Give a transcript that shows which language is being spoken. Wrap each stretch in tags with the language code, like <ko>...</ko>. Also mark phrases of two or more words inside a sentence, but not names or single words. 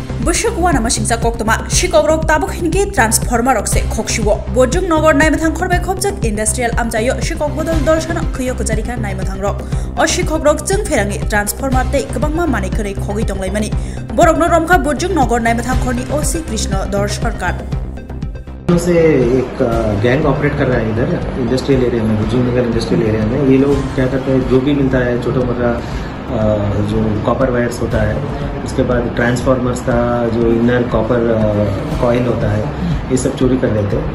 <trp>Bushuk Wanamasingsa Kotormase Sikokrok Tabukhe transformer okse Khoklaisio Bojung Nogor Naimathang Khorbai Khobjak Industrial Amjayo Sikok Bodol Dolshana Kuyo Kujarika Naimathang Rok O Sikokrok Chwngpherangni transformer tei Kwbangma Manikhorei Khogi Tonglaimani Borokno Romkha Bojung Nogor Naimathang Khorni OC Krishna Dor Sarkar</trp> <hi>से एक गैंग ऑपरेट कर रहा है इधर</hi> <en>industrial area</en> <hi>में, भुजंग नगर</hi> <en>industrial area</en> <hi>में। ये लोग क्या करते हैं, जो भी मिलता है छोटा मोटा जो</hi> <en>copper wires</en> <hi>होता है, उसके बाद ट्रांसफार्मर्स का जो</hi> <en>inner copper coil</en> <hi>होता है, ये सब चोरी कर लेते हैं।</hi>